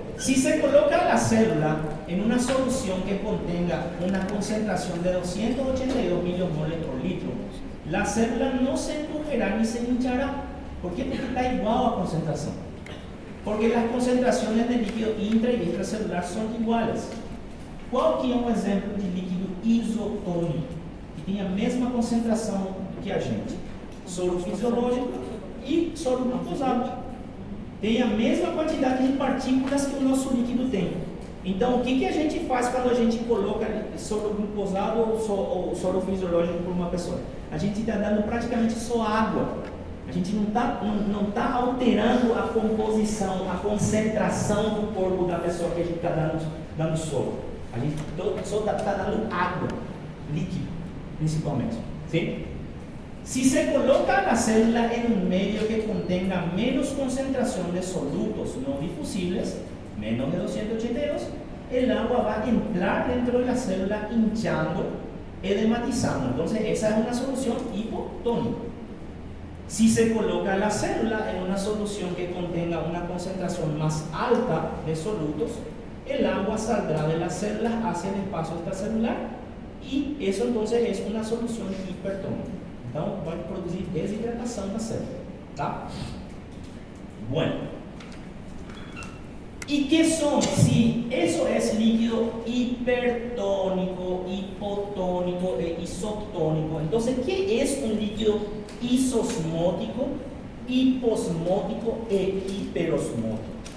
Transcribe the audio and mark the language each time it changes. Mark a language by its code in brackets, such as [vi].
[es] Si se coloca la célula en una solución que contenga una concentración de 282 milimoles por litro, la célula no se encogerá ni se hinchará. ¿Por qué? Porque está igual a concentración. Porque las concentraciones de líquido intra y extracelular son iguales. [pt] Qual que é um exemplo de líquido isotônico, que tem a mesma concentração que a gente? Soro fisiológico e soro glucosado. Tem a mesma quantidade de partículas que o nosso líquido tem. Então, o que a gente faz quando a gente coloca soro glucosado ou soro fisiológico para uma pessoa? A gente está dando praticamente só água. A gente não tá alterando a composição, a concentração do corpo da pessoa que a gente está dando soro. A gente só está dando água, líquido, principalmente. Sim? [es] Si se coloca la célula en un medio que contenga menos concentración de solutos no difusibles, menos de 282, el agua va a entrar dentro de la célula hinchando, edematizando. Entonces, esa es una solución hipotónica. Si se coloca la célula en una solución que contenga una concentración más alta de solutos, el agua saldrá de la célula hacia el espacio extracelular y eso entonces es una solución hipertónica. [pt] Então, vai produzir desidratação da célula, tá? [es] Bueno. ¿Y qué son? Si eso es líquido hipertónico, hipotónico e isotónico, entonces, ¿qué es un líquido isosmótico, hiposmótico e hiperosmótico?